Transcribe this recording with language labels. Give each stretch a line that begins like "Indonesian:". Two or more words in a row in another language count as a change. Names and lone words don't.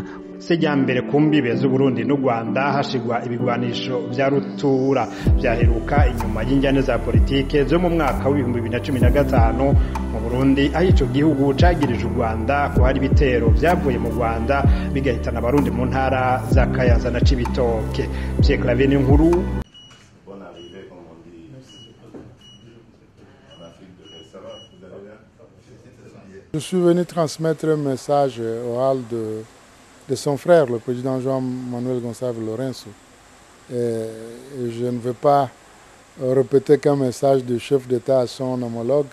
Rundi: Sejyambere ku mbibe z'Uburundi n'u Rwanda hashigwa ibigwanisho vya rutura vyaheruka inyuma y'injyane za politike zo mu mwaka w'2015 mu Burundi, aho ico gihugu cagirije u Rwanda ko hari bitero vyavuye mu Rwanda bigahitana abarundi mu ntara za Kayanza na Cibitoke. Pierre Claver Nkuru.
French: Je suis venu transmettre un message oral de son frère, le président João Manuel Gonçalves Lourenço. Et je ne veux pas répéter qu'un message du chef d'État à son homologue.